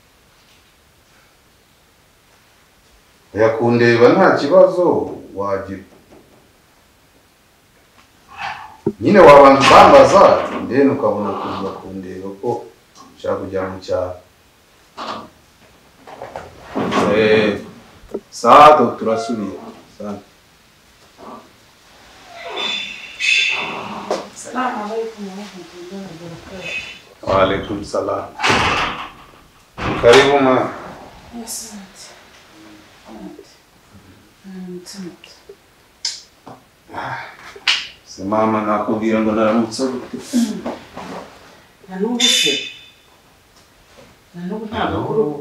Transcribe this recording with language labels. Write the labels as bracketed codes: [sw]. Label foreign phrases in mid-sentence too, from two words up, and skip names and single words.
[rw] Yakundeba nta kibazo wagira. Nyine wabanza bambaza ndene ukabona kuza kundeba ko nshaka kujya mu cyaro. Saado turasubiye. [ar] السلام عليكم ورحمة الله وبركاته. وعليكم السلام. [rw] Karibu ma. Yes. Se mama nakubwira ngo naramutse gute. Nanubu se. Nanubu nta makuru.